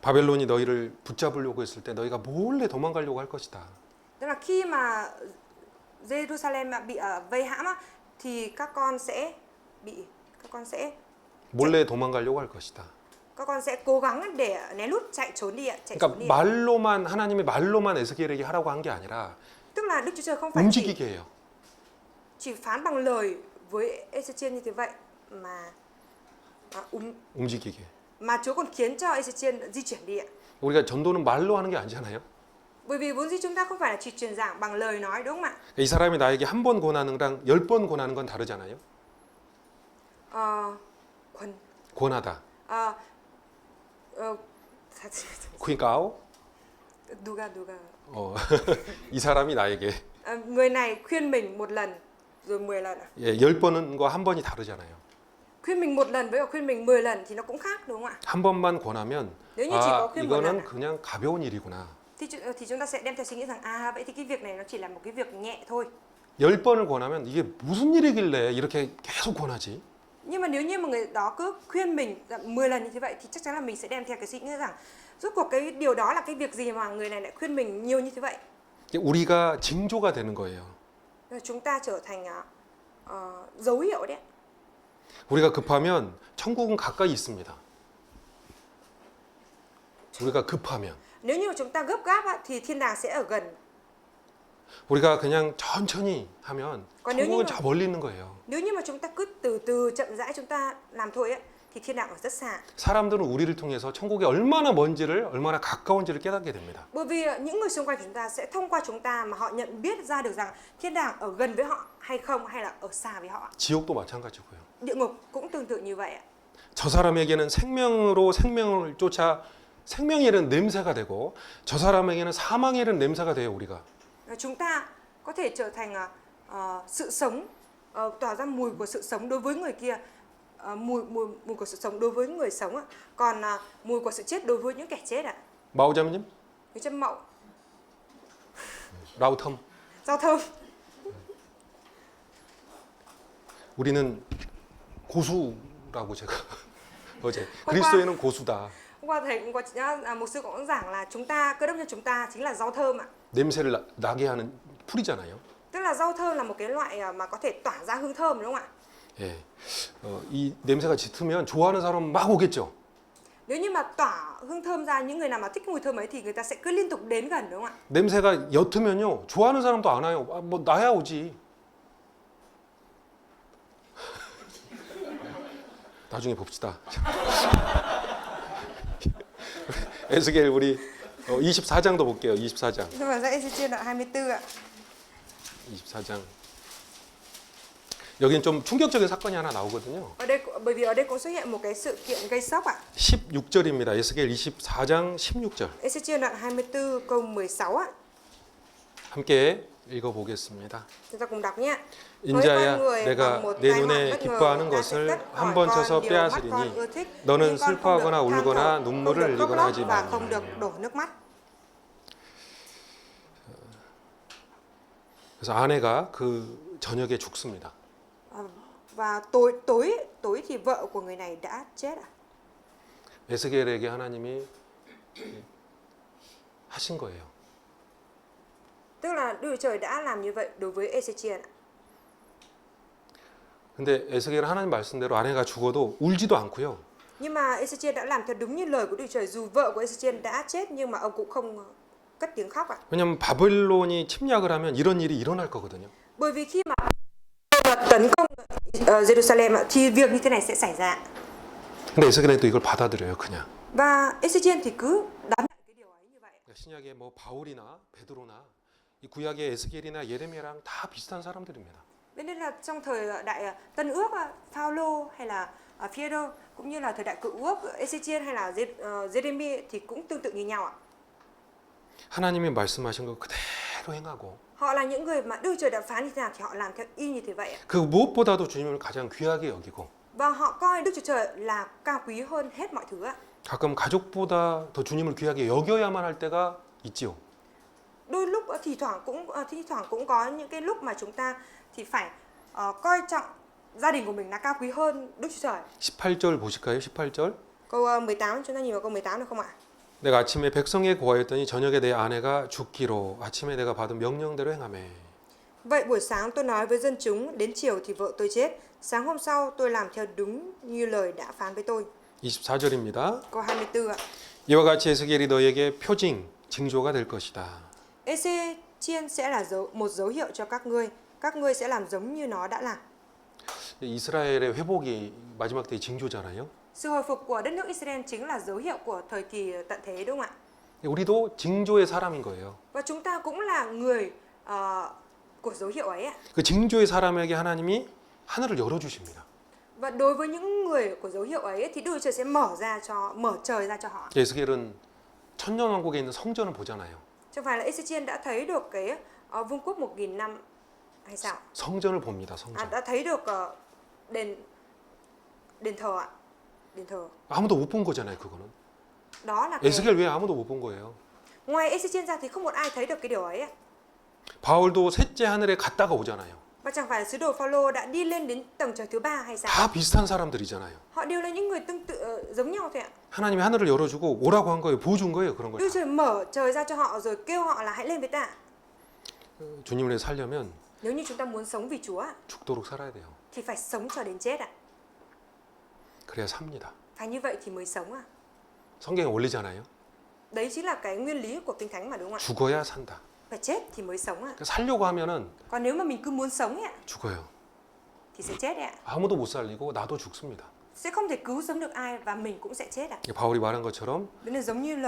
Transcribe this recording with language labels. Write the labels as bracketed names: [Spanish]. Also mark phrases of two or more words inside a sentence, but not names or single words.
[Korean] 바벨론이 너희를 붙잡으려고 했을 때 너희가 몰래 도망가려고 할 것이다. [Vietnamese] Tức là khi mà Jerusalem bị vây hãm á, thì các con sẽ [Korean] 몰래 도망가려고 할 것이다. [Vietnamese] các con sẽ cố gắng để né lút chạy trốn đi ạ, chạy trốn [Korean] 그러니까 [Vietnamese] đi. [Korean] 말로만 하나님이 말로만 에스겔에게 하라고 한 게 아니라 [Vietnamese] Tức là Đức Chúa Trời không phải [Korean] 움직이게 해요. [Vietnamese] chỉ phán bằng lời với Ê-xê-chiên như thế vậy [Korean] 움직이게. [Vietnamese] mà Chúa còn khiến cho Ê-xê-chiên di chuyển đi ạ. [Korean] 우리가 전도는 말로 하는 게 아니잖아요. [Vietnamese] Bởi vì vốn dĩ chúng ta không phải là chỉ truyền giảng bằng lời nói, đúng không ạ? [Korean] 이 사람이 나에게 한 번 권하는 거랑 10번 권하는 건 다르잖아요. 권하다. 그러니까 누가 이 사람이 나에게 [Vietnamese] người này khuyên mình một lần rồi 10 lần ạ. [Korean] 예, 10번과 한 번이 다르잖아요. [Vietnamese] Khuyên mình một lần với khuyên mình 10 lần thì nó cũng khác, đúng không ạ? [Korean] 한 번만 권하면 [Vietnamese] Nếu như chỉ có khuyên một lần [Korean] 이거는 그냥 가벼운 일이구나. [Vietnamese] thì chúng ta sẽ đem theo suy nghĩ rằng vậy thì cái việc này nó chỉ là một cái việc nhẹ thôi. [Korean] 10번을 권하면 이게 무슨 일이길래 이렇게 계속 권하지? [Vietnamese] Nhưng mà nếu như mà người đó cứ khuyên mình 10 lần như thế vậy thì chắc chắn là mình sẽ đem theo cái suy nghĩ rằng rốt cuộc cái điều đó là cái việc gì mà người này lại khuyên mình nhiều như thế vậy. [Korean] 우리가 징조가 되는 거예요. [Vietnamese] Chúng ta trở thành dấu hiệu đấy. [Korean] 우리가 급하면 천국은 가까이 있습니다. 우리가 급하면. [Vietnamese] Nếu như mà chúng ta gấp gáp thì thiên đàng sẽ ở gần. [Korean] 우리가 그냥 천천히 하면 천국은 저 멀리 있는 거예요. [Vietnamese] Nếu như mà chúng ta cứ từ từ chậm rãi chúng ta làm thôi ấy, thì thiên đàng ở rất xa. [Korean] 사람들은 우리를 통해서 천국이 얼마나 먼지를 얼마나 가까운지를 깨닫게 됩니다. [Vietnamese] Bởi vì những người xung quanh chúng ta sẽ thông qua chúng ta mà họ nhận biết ra được rằng thiên đàng ở gần với họ hay không, hay là ở xa với họ. [Korean] 지옥도 마찬가지고요. [Vietnamese] Địa ngục cũng tương tự như vậy ạ. [Korean] 저 사람에게는 생명으로 생명을 쫓아 생명이 이르는 냄새가 되고 저 사람에게는 사망이 이르는 냄새가 돼요, 우리가. [Vietnamese] Chúng ta có thể trở thành sự sống, tỏa ra mùi của sự sống đối với người kia, mùi của sự sống đối với người sống, còn mùi của sự chết đối với những kẻ chết ạ. 마오자님? Cái châm mậu, rau thơm. giao thơm. [Korean] 우리는 고수라고 제가 어제 그리스도인은 고수다. [Vietnamese] Hôm qua thầy cũng có một sư cũng giảng là cơ đốc nhân chúng ta chính là rau thơm ạ. [Korean] 냄새를 나게 하는 풀이잖아요. [Vietnamese] Tức là rau thơm là một cái loại mà có thể tỏa ra hương thơm, đúng không ạ? [Korean] 예, 이 냄새가 짙으면 좋아하는 사람 막 오겠죠. [Vietnamese] Nếu như mà tỏa hương thơm ra, những người nào mà thích mùi thơm ấy thì người ta sẽ cứ liên tục đến gần, đúng không ạ? [Korean] 냄새가 옅으면요, 좋아하는 사람도 안 와요. 뭐 나야 오지. 나중에 봅시다. 에스겔 우리 24장도 볼게요. 24장. [Vietnamese] Rồi vào Ê-xê-chiên đoạn 24 ạ. [Korean] 24장. 여긴 좀 충격적인 사건이 하나 나오거든요. [Vietnamese] Bởi vì ở đây cũng xuất hiện một cái sự kiện gây sốc ạ. [Korean] 16절입니다. 에스겔 24장 16절. [Vietnamese] Ê-xê-chiên đoạn 24 câu 16 ạ. [Korean] 함께 읽어보겠습니다. [Vietnamese] Chúng ta cùng đọc nhé. [Korean] 인자야, 내가 내 눈에 기뻐하는 것을 한 번 쳐서 빼앗으리니 너는 슬퍼하거나 울거나 눈물을 흘리거나 하지 말라. 그래서 아내가 그 저녁에 죽습니다. [Vietnamese] Và tối thì vợ của người này đã chết ạ. [Korean] 에스겔에게 하나님이 하신 거예요. [Vietnamese] Tức là Đức Chúa Trời đã làm như vậy đối với Ê-xê-chiên ạ. [Korean] 근데 에스겔은 하나님 말씀대로 아내가 죽어도 울지도 않고요. [Vietnamese] Nhưng mà Ezechiel đã làm theo đúng như lời của Đức Trời, dù vợ của Ezechiel đã chết nhưng mà ông cũng không cất tiếng khóc ạ. [Korean] 왜냐하면 바벨론이 침략을 하면 이런 일이 일어날 거거든요. [Vietnamese] Bởi vì khi mà tấn công Jerusalem ạ, thì việc như thế này sẽ xảy ra. [Korean] 근데 에스겔은 또 이걸 받아들여요, 그냥. [Vietnamese] Và Ezechiel thì cứ đón nhận cái điều ấy như vậy. [Korean] 신약의 뭐 바울이나 베드로나 이 구약의 에스겔이나 예레미야랑 다 비슷한 사람들입니다. [Vietnamese] Nên là trong thời đại Tân Ước, Phaolô hay là Phêrô cũng như là thời đại Cựu Ước, Ezechiel hay là Jeremy thì cũng tương tự như nhau ạ. [Korean] 하나님이 말씀하신 거 그대로 행하고 [Vietnamese] Họ là những người mà Đức Trời đã phán như thế nào thì họ làm theo y như thế vậy ạ. [Korean] 그 무엇보다도 주님을 가장 귀하게 여기고 [Vietnamese] Và họ coi Đức Chúa Trời là cao quý hơn hết mọi thứ ạ. [Korean] 가끔 가족보다 더 주님을 귀하게 여겨야만 할 때가 있지요. [Vietnamese] Đôi lúc thi thoảng cũng có những cái lúc mà chúng ta thì phải coi trọng gia đình của mình là cao quý hơn Đức Chúa Trời. [Korean] 18절 보실까요? 18절. [Vietnamese] Câu 18, chúng ta nhìn vào câu 18 được không ạ? [Korean] 내가 아침에 백성에 고하였더니 저녁에 내 아내가 죽기로 아침에 내가 받은 명령대로 행하매. [Vietnamese] Vậy buổi sáng tôi nói với dân chúng, đến chiều thì vợ tôi chết. Sáng hôm sau tôi làm theo đúng như lời đã phán với tôi. [Korean] 24절입니다. [Vietnamese] Câu 24 ạ. [Korean] 이와 같이 에스겔이 너에게 표징, 징조가 될 것이다. [Vietnamese] Ezechiel sẽ là một dấu hiệu cho các ngươi sẽ làm giống như nó đã làm. [Korean] 이스라엘의 회복이 마지막 때의 징조잖아요. [Vietnamese] Sự hồi phục của đất nước Israel chính là dấu hiệu của thời kỳ tận thế đúng không ạ? [Korean] 우리도 징조의 사람인 거예요. [Vietnamese] Và chúng ta cũng là người của dấu hiệu ấy ạ. [Korean] 그 징조의 사람에게 하나님이 하늘을 열어 주십니다. [Vietnamese] Và đối với những người của dấu hiệu ấy thì Đức Trời sẽ mở trời ra cho họ. [Korean] 에스겔은 천년왕국에 있는 성전을 보잖아요. [Vietnamese] Chẳng phải là Ezechiel đã thấy được cái vương quốc 1000 năm hay sao? [Korean] 성전을 봅니다. 성전. [Vietnamese] Đã thấy được đền thờ ạ. Đền thờ. [Korean] 아무도 못 본 거잖아요, 그거는. [Vietnamese] Đó là cái... [Korean] 에스겔 외에 아무도 못 본 거예요. [Vietnamese] Ngoài Ezechiel ra thì không một ai thấy được cái điều ấy ạ. [Korean] 바울도 셋째 하늘에 갔다가 오잖아요. [Vietnamese] Và chẳng phải là sứ đồ Phaolô đã đi lên đến tầng trời thứ 3 hay sao? [Korean] 다 비슷한 사람들이잖아요. [Vietnamese] Họ đều là những người tương tự giống nhau thôi ạ. [Korean] 하나님이 하늘을 열어주고 오라고 한 거예요. 보여준 거예요. 그런 걸. [Vietnamese] Đức Trời mở trời ra cho họ rồi kêu họ là hãy lên với ta. [Korean] 주님을 위해 살려면 [Vietnamese] Nếu như chúng ta muốn sống vì Chúa [Korean] 죽도록 살아야 돼요. [Vietnamese] thì phải sống cho đến chết ạ. [Korean] 그래야 삽니다. [Vietnamese] Phải như vậy thì mới sống ạ. [Korean] 성경에 원리잖아요. [Vietnamese] Đấy chính là cái nguyên lý của Kinh Thánh mà đúng không ạ? [Korean] 죽어야 산다. [Vietnamese] Phải chết thì mới sống ạ. [Korean] 그러니까 살려고 하면은 [Vietnamese] Còn nếu mà mình cứ muốn sống ấy ạ [Korean] 죽어요. [Vietnamese] thì sẽ chết đấy ạ. [Korean] 아무도 못 살리고 나도 죽습니다. [Vietnamese] Sẽ không thể cứu sống được ai và mình cũng sẽ chết ạ. [Korean] 바울이 말한 것처럼 [Vietnamese] Đấy là giống như lời